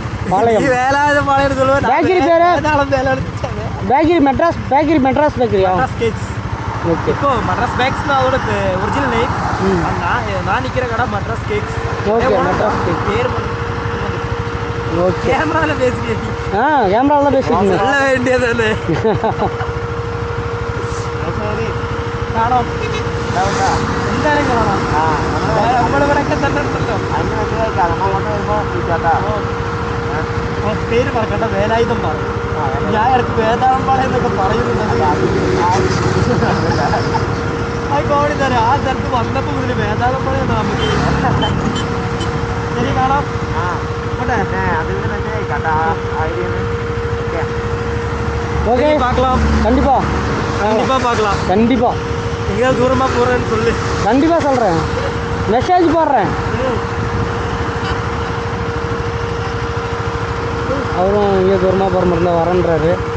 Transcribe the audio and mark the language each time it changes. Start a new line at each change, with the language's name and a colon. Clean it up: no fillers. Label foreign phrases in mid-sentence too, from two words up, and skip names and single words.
Tamil: வேலாயுதம் பாளையம் சொல்லுவேன். பேக்கரி பேர் பேக்கரி மெட்ராஸ் பேக்கரியா? ஓகே. இப்போ மட்ராஸ் பேக்ஸ்னா அதோட ஒரிஜினல் நேம். நான் நிற்கிற கடை மட்ராஸ் கேக்ஸ். ஓகே, மட்ராஸ் கேக் பேர் ஓகே. கேமராவில் பேசுகிறேன். கேமராவில் தான் பேசிக்கிங்க. சொல்ல வேண்டியதானே.
Malayalam: കാണാം എന്തായാലും കാണാം. നമ്മളിവിടെയൊക്കെ തന്നെ ഉണ്ടല്ലോ. പേര് പറക്കണ്ട, വേലായുധം പാളയം. ഞാൻ ഇടയ്ക്ക് വേതാളം പാളയം എന്നൊക്കെ പറയുന്നുണ്ട്. അത് കോടി തരാം. ആ സ്ഥലത്ത് വന്നപ്പോൾ മുതൽ വേതാളം പാളയം എന്നാ. ശരി, കാണാം.
Tamil: ஓகே, பார்க்கலாம். கண்டிப்பாக பார்க்கலாம். கண்டிப்பாக எங்கேயாவது தூரமாக போகிறேன்னு சொல்லு. கண்டிப்பாக சொல்கிறேன், மெசேஜ் போடுறேன். அவரும் இங்கே தூரமாக போகிற மாதிரி இருந்தால் வரேன்றாரு.